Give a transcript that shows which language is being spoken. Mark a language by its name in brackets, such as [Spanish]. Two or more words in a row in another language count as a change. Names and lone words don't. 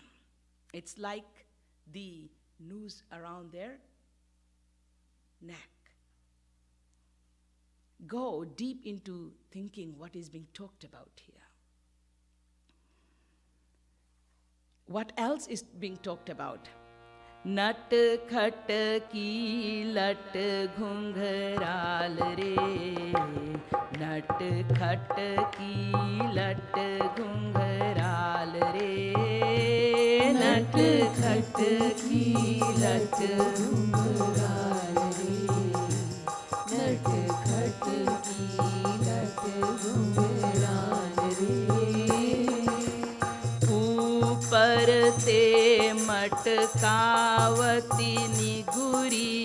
[English] It's like the noose around their neck. Go deep into thinking what is being talked about here. What else is being talked about? [Hindi] नटखट की लट घुंघराल रे, नटखट की लट घुंघराल रे, नटखट की लट घुंघराल रे, नटखट की लट घुंघराल रे. ऊपर ते मटकावती निगुरी,